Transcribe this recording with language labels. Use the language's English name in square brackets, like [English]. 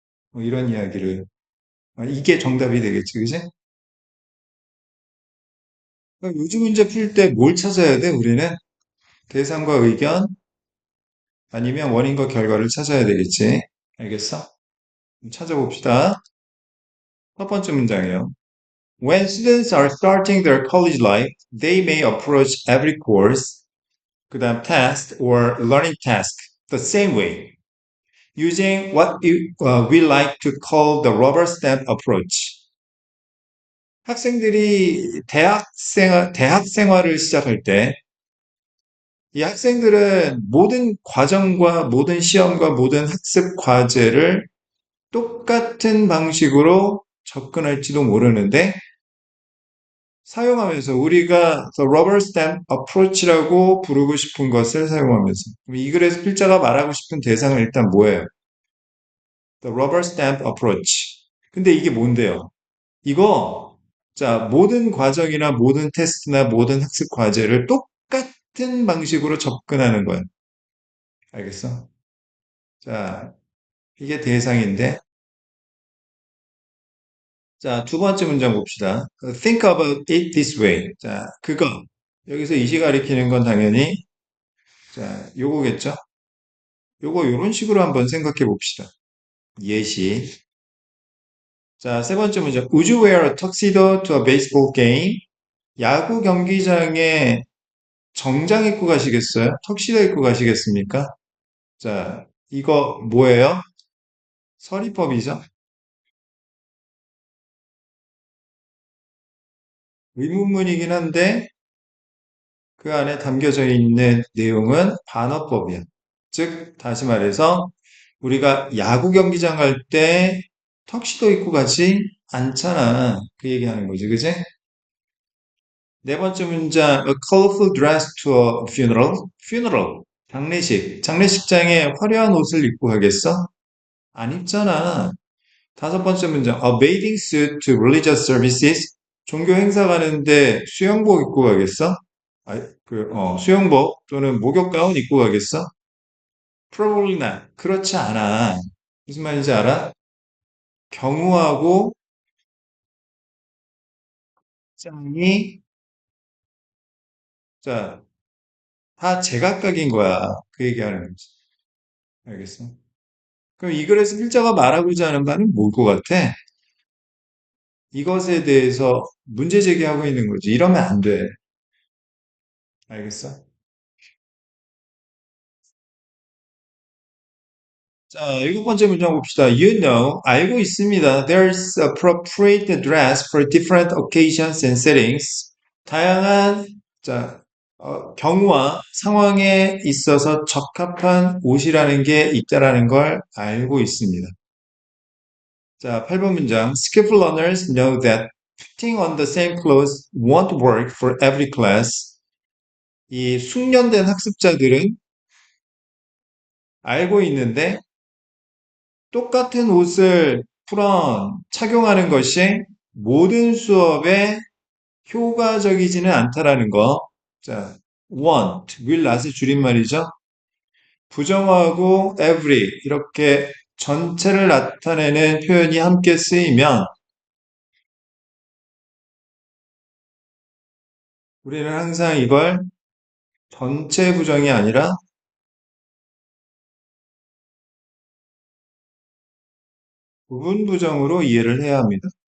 [Korean] 뭐 이런 이야기를, 이게 정답이 되겠지, 그지? 그럼 요즘 문제 풀 때 뭘 찾아야 돼, 우리는? 대상과 의견, 아니면 원인과 결과를 찾아야 되겠지. 알겠어? 찾아봅시다. 첫 번째 문장이에요. [English] When students are starting their college life, they may approach every course, [Korean] 그 다음 [English] test or learning task the same way, using what we like to call the rubber stamp approach. [Korean] 학생들이 대학 생활을 시작할 때, 이 학생들은 모든 과정과 모든 시험과 모든 학습 과제를 똑같은 방식으로 접근할지도 모르는데, 사용하면서 우리가 [English] the rubber stamp approach [Korean] 라고 부르고 싶은 것을 사용하면서 이 글에서 필자가 말하고 싶은 대상은 일단 뭐예요? [English] The rubber stamp approach. [Korean] 근데 이게 뭔데요? 이거 자 모든 과정이나 모든 테스트나 모든 학습 과제를 똑같은 방식으로 접근하는 거예요. 알겠어? 자 이게 대상인데 자 두 번째 문장 봅시다. [English] Think about it this way. [Korean] 자 그거 여기서 이시 가리키는 건 당연히 자 요거겠죠? 요거 요런 식으로 한번 생각해 봅시다. 예시. 자, 세 번째 문제. [English] Would you wear a tuxedo to a baseball game? [Korean] 야구 경기장에 정장 입고 가시겠어요? 턱시도 입고 가시겠습니까? 자, 이거 뭐예요? 서리법이죠? 의문문이긴 한데 그 안에 담겨져 있는 내용은 반어법이야. 즉, 다시 말해서 우리가 야구 경기장 갈 때 턱시도 입고 가지 않잖아. 그 얘기하는 거지, 그지? 네 번째 문장, [English] a colorful dress to a funeral. [Korean] funeral, 장례식. 장례식장에 화려한 옷을 입고 가겠어? 안 입잖아. 다섯 번째 문장, [English] a bathing suit to religious services. [Korean] 종교 행사 가는데 수영복 입고 가겠어? 수영복 또는 목욕 가운 입고 가겠어? [English] Probably not. [Korean] 그렇지 않아. 무슨 말인지 알아? 경우하고 장이, 자, 다 제각각인 거야. 그 얘기하는 거지. 알겠어? 그럼 이 글에서 필자가 말하고자 하는 바는 뭘 것 같아? 이것에 대해서 문제 제기하고 있는 거지. 이러면 안 돼. 알겠어? 자, 일곱 번째 문장 봅시다. [English] You know, [Korean] 알고 있습니다. [English] There's appropriate dress for different occasions and settings. [Korean] 다양한, 자, 경우와 상황에 있어서 적합한 옷이라는 게 있다라는 걸 알고 있습니다. 자, 8번 문장. [English] Skillful learners know that putting on the same clothes won't work for every class. [Korean] 이 숙련된 학습자들은 알고 있는데 똑같은 옷을 착용하는 것이 모든 수업에 효과적이지는 않다라는 거. 자, want, will not의 줄임말이죠. 부정하고 every 이렇게 전체를 나타내는 표현이 함께 쓰이면 우리는 항상 이걸 전체 부정이 아니라 부분 부정으로 이해를 해야 합니다.